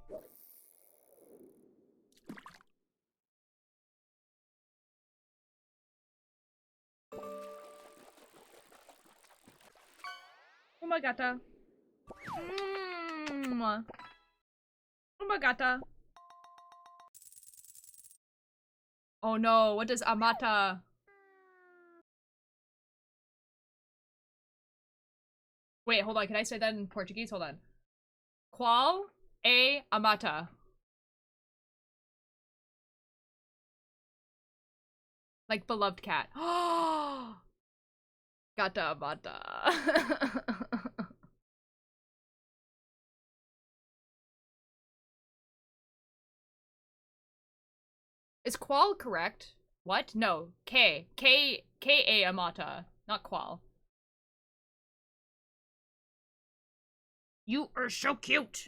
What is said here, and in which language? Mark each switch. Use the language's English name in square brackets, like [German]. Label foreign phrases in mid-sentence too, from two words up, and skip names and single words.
[Portuguese] Uma gata. Uma gata. [English] Oh no, what does amata? Wait, hold on, can I say that in Portuguese? Hold on. [Portuguese] Qual é amata? [English] Like beloved cat. [Portuguese] Oh, gata amata. [English] Is qual correct? What? No. K-A amata. Not qual. You are so cute.